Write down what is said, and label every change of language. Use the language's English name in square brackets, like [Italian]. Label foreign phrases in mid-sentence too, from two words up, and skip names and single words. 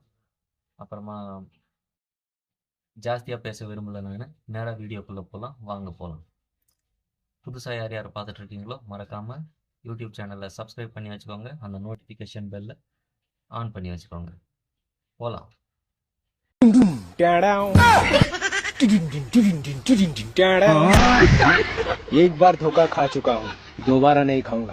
[Tamil] அப்புறமா ஜாஸ்தியாக பேச விரும்பல, நான் நேராக வீடியோக்குள்ளே போகலாம். வாங்க போகலாம். புதுசாக யார் யார் பார்த்துட்டு இருக்கீங்களோ மறக்காமல் யூடியூப் சேனலை சப்ஸ்கிரைப் பண்ணி வச்சுக்கோங்க. அந்த நோட்டிஃபிகேஷன் பெல்லை ஆன் பண்ணி வச்சுக்கோங்க. போகலாம். [Hindi] एक बार धोखा खा चुका हूँ, दोबारा नहीं खाऊंगा।